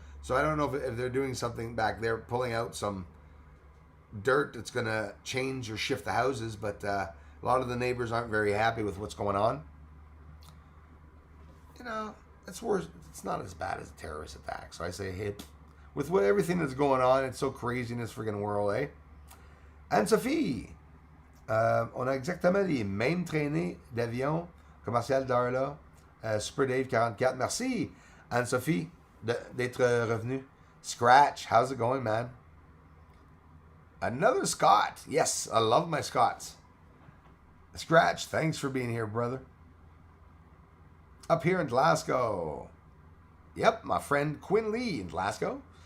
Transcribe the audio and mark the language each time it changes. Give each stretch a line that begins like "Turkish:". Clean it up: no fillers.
English: So I don't know if they're doing something back there, pulling out some dirt that's going to change or shift the houses, but a lot of the neighbors aren't very happy with what's going on. It's worse. It's not as bad as a terrorist attack. So I say, hey, with everything that's going on, it's so crazy in this friggin' world, eh?
French: Anne-Sophie, on a exactement les mêmes traînées d'avion commercial d'heure là. Super Dave 44. Merci, Anne-Sophie, d'être revenu.
English: Scratch, how's it going, man? Another Scot. Yes, I love my Scots. Scratch, thanks for being here, brother. Up here in Glasgow. Yep, my friend Quinn Lee in Glasgow.